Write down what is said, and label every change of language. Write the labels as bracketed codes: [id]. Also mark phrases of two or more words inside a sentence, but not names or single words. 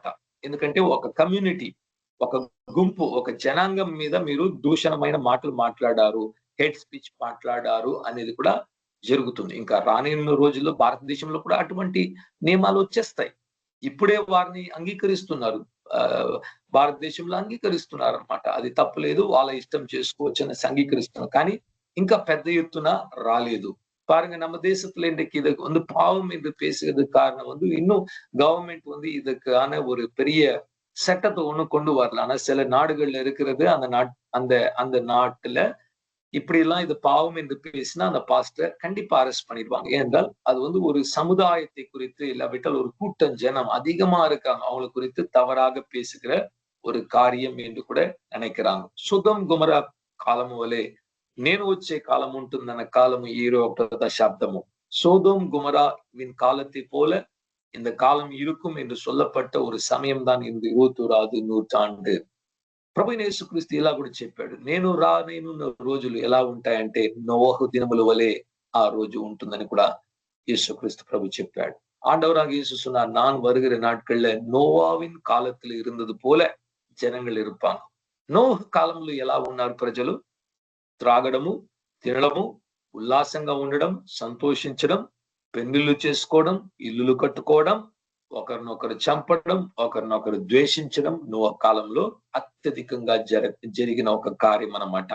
[te] ఎందుకంటే ఒక కమ్యూనిటీ, ఒక గుంపు, ఒక జనాంగం మీద మీరు దూషణమైన మాటలు మాట్లాడారు, హేట్ స్పీచ్ మాట్లాడారు అనేది కూడా జరుగుతుంది. ఇంకా రానున్న రోజుల్లో భారతదేశంలో కూడా అటువంటి నియమాలు వచ్చేస్తాయి. ఇప్పుడే వారిని అంగీకరిస్తున్నారు, భారతదేశంలో అంగీకరిస్తున్నారు అనమాట. అది తప్పులేదు, వాళ్ళ ఇష్టం చేసుకోవచ్చు అని అంగీకరిస్తున్నారు. కానీ ఇంకా పెద్ద ఎత్తున రాలేదు. [ta] பாருங்க, நம்ம தேசத்துல இன்றைக்கு இதுக்கு பாவம் என்று பேசுறதுக்கு காரணம் இன்னும் கவர்மெண்ட் இதுக்கான ஒரு பெரிய சட்டத்தை கொண்டு வரல. ஆனா சில நாடுகள்ல இருக்கிறது, அந்த நாட்டுல இப்படி எல்லாம் இது பாவம் என்று பேசினா அந்த பாஸ்டர் கண்டிப்பா அரெஸ்ட் பண்ணிடுவாங்க. ஏனென்றால் அது ஒரு சமுதாயத்தை குறித்து, இல்லாவிட்டால் ஒரு கூட்டம் ஜனம் அதிகமா இருக்காங்க, அவங்களை குறித்து தவறாக பேசுகிற ஒரு காரியம் என்று கூட நினைக்கிறாங்க. [te] சுதம் குமரா కాలము వలె నేను వచ్చే కాలం ఉంటుందన్న కాలము 21 దశాబ్దము. [ta] சோதோம் குமராவின் காலத்தை போல இந்த காலம் இருக்கும் என்று சொல்லப்பட்ட ஒரு సమయం தான் இந்த 21వ నూற்றாண்டு. [te] ప్రభు యేసుక్రీస్తు ఇలా కూడా చెప్పాడు, నేను రానున్న రోజులు ఎలా ఉంటాయంటే నోవహు దినముల వలె ఆ రోజు ఉంటుందని కూడా యేసుక్రీస్తు ప్రభు చెప్పాడు. [ta] ஆண்டவராக இயேசு சொன்னார், நான் வருகிற நாட்கள்ல நோவாவின் காலத்துல இருந்தது போல జనங்கள் இருப்பாங்க. [te] నోహు కాలంలో ఎలా ఉన్నారు ప్రజలు? త్రాగడము, తినడము, ఉల్లాసంగా ఉండడం, సంతోషించడం, పెళ్లిళ్ళు చేసుకోవడం, ఇల్లులు కట్టుకోవడం, ఒకరినొకరు చంపడం, ఒకరినొకరు ద్వేషించడం నోవహు కాలంలో అత్యధికంగా జరిగిన ఒక కార్యం అన్నమాట.